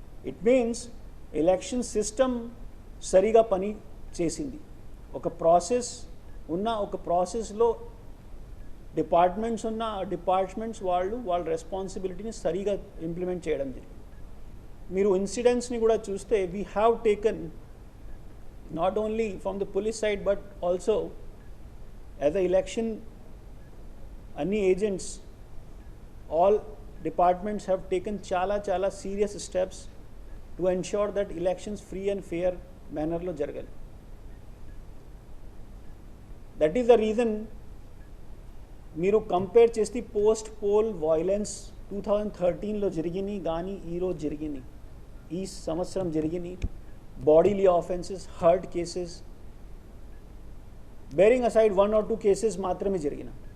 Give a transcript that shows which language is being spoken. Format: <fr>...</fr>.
<en>It means election system సరిగా పని చేసింది.</en> <te>ఒక ప్రాసెస్ ఉన్న ఒక ప్రాసెస్లో డిపార్ట్మెంట్స్ ఉన్న డిపార్ట్మెంట్స్ వాళ్ళ రెస్పాన్సిబిలిటీని సరిగా ఇంప్లిమెంట్ చేయడం జరిగింది. మీరు ఇన్సిడెంట్స్ని కూడా చూస్తే</te> <en>we have taken not only from the police side but also as a election any agents, all departments have taken chala serious steps to ensure that elections free and fair manner</en> <te>lo jaragali.</te> <en>That is the reason</en> <te>మీరు compare చేస్తే post poll violence 2013లో జరిగినాయి కానీ ఈరోజు జరిగినాయి, ఈ సంవత్సరం జరిగినాయి bodily offences, hurt cases, bearing aside 1 or 2 cases మాత్రమే జరిగిన.</te>